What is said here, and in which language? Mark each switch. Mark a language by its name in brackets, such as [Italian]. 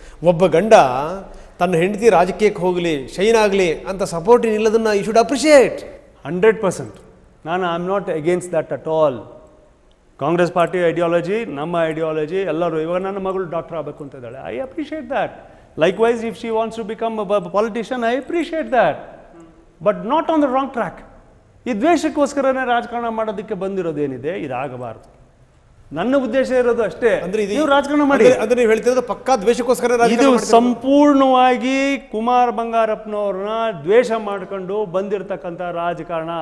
[Kannada] ಒಬ್ಬ ಗಂಡ ತನ್ನ ಹೆಂಡತಿ ರಾಜಕೀಯಕ್ಕೆ ಹೋಗಲಿ, ಶೈನ್ ಆಗಲಿ ಅಂತ ಸಪೋರ್ಟ್ ನಿಲ್ಲೋದನ್ನು [English] You should appreciate. 100%. ನಾನು I am not against that at all. [Kannada] Congress party ideology, ನಮ್ಮ ಐಡಿಯಾಲಜಿ ಎಲ್ಲರೂ. ಇವಾಗ ನನ್ನ ಮಗಳು ಡಾಕ್ಟರ್ ಆಗಬೇಕು ಅಂತ ಇದ್ದಾಳೆ, [English] I appreciate that. Likewise, if she wants to become a politician, I appreciate that. But not on the wrong track. [Kannada] ಈ ದ್ವೇಷಕ್ಕೋಸ್ಕರನೇ ರಾಜಕಾರಣ ಮಾಡೋದಕ್ಕೆ ಬಂದಿರೋದೇನಿದೆ, ಇದಾಗಬಾರ್ದು. ನನ್ನ ಉದ್ದೇಶ ಇರೋದು ಅಷ್ಟೇ. ಅಂದ್ರೆ ನೀವು ರಾಜಕಾರಣ ಮಾಡಿ. ಅಂದ್ರೆ ನೀವು ಹೇಳ್ತಿರೋದು ಪಕ್ಕಾ ದ್ವೇಷಕ್ಕೋಸ್ಕರ ಇದು ಸಂಪೂರ್ಣವಾಗಿ ಕುಮಾರ್ ಬಂಗಾರಪ್ಪನವ್ರನ್ನ ದ್ವೇಷ ಮಾಡ್ಕೊಂಡು ಬಂದಿರತಕ್ಕಂಥ ರಾಜಕಾರಣ.